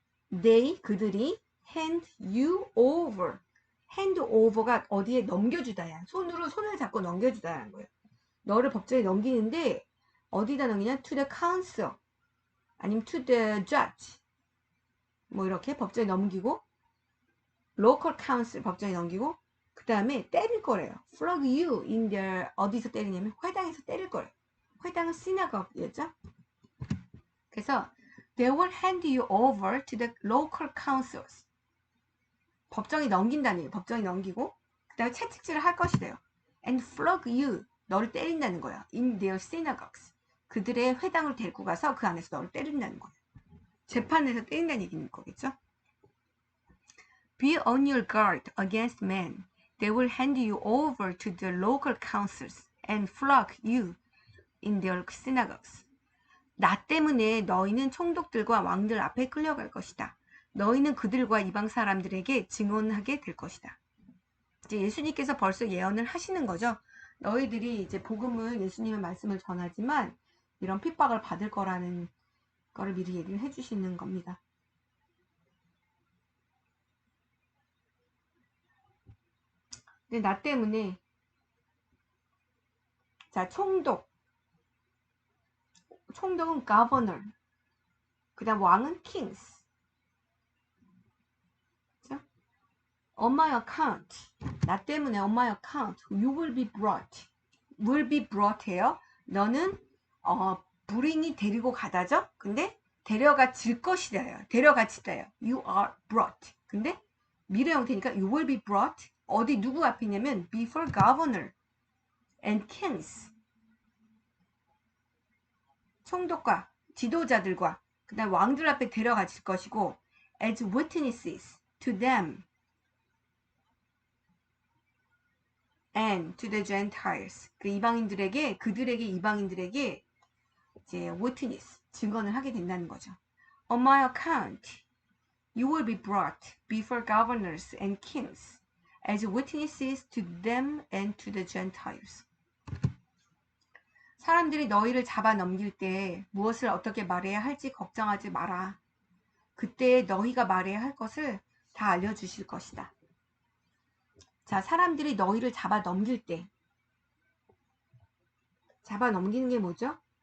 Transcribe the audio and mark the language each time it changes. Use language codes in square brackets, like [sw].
[en] They, [ko] 그들이 [en] hand you over. [ko] hand over가 어디에 넘겨주다야. 손을 잡고 넘겨주다라는 거예요. 너를 법정에 넘기는데 어디다 넘기냐? [en] To the council. 아니면 to the judge. [ko] 뭐 이렇게 법정에 넘기고 [en] local council [ko] 법정에 넘기고 그 다음에 때릴 거래요. [en] flog you in their [ko] 어디서 때리냐면 회당에서 때릴 거래요. 회당은 synagogue였죠. 그래서 [en] they will hand you over to the local councils. [ko] 법정에 넘긴다는 얘기예요. 법정에 넘기고 그 다음에 채찍질을 할 것이래요. [en] and flog you. [ko] 너를 때린다는 거야. [en] in their synagogues. [ko] 그들의 회당을 데리고 가서 그 안에서 너를 때린다는 거예요. 재판에서 때린다는 얘기인 거겠죠. [en] Be on your guard against men. They will hand you over to the local councils and flog you in their synagogues. [ko] 나 때문에 너희는 총독들과 왕들 앞에 끌려갈 것이다. 너희는 그들과 이방 사람들에게 증언하게 될 것이다. 이제 예수님께서 벌써 예언을 하시는 거죠. 너희들이 이제 복음을 예수님의 말씀을 전하지만 이런 핍박을 받을 거라는 거를 미리 얘기를 해주시는 겁니다. 근데 나 때문에 자 총독은 governor. 그 다음 왕은 kings. 그렇죠? [en] On my account. [ko] 나 때문에 [en] on my account. You will be brought. will be brought [ko] 해요. 너는 bring이 데리고 가다죠. 근데 데려가질 것이다요. 데려가지다요. [en] You are brought. [ko] 근데 미래 형태니까 [en] you will be brought. [ko] 어디 누구 앞이냐면 [en] before governor and kings. [ko] 총독과 지도자들과 그다음 왕들 앞에 데려가질 것이고 [en] as witnesses to them and to the Gentiles. [ko] 그 이방인들에게 그들에게 이방인들에게 이제 witness 증언을 하게 된다는 거죠. [en] On my account, you will be brought before governors and kings as witnesses to them and to the Gentiles. [ko] 사람들이 너희를 잡아 넘길 때 무엇을 어떻게 말해야 할지 걱정하지 마라. 그때 너희가 말해야 할 것을 다 알려주실 것이다. 자, 사람들이 너희를 잡아 넘길 때 잡아 넘기는 게 뭐죠?